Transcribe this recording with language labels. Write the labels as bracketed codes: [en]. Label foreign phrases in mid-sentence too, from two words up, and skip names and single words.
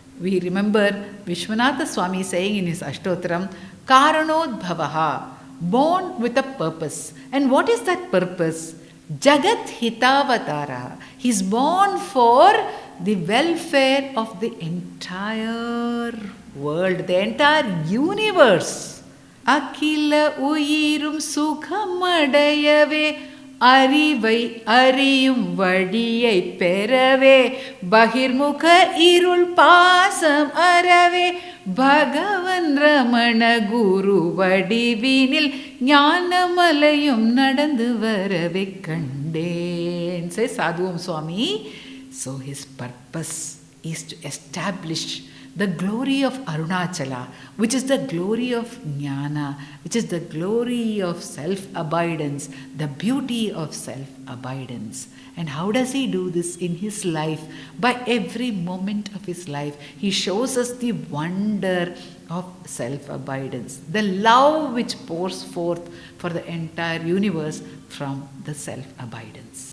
[en] We remember Vishwanatha Swami saying in his Ashtotaram, Karanodbhavaha, born with a purpose. And what is that purpose? [sa] जगत् हितावतार. [en] He is born for the welfare of the entire world, the entire universe. [ta] அகில உயிரும் சுகமடையவே அறிவை அறியும் வழியை பெறவே பகிர்முக இருள் பாசம் அறவே பகவன் ரமண குரு வடிவினில் ஞானமலையும் நடந்து வரவே கண்டேன். [en] Says Sadhuam Swami. So his purpose is to establish the glory of Arunachala, which is the glory of Jnana, which is the glory of self-abidance, the beauty of self-abidance. And how does he do this in his life? By every moment of his life, he shows us the wonder of self-abidance, the love which pours forth for the entire universe from the self-abidance.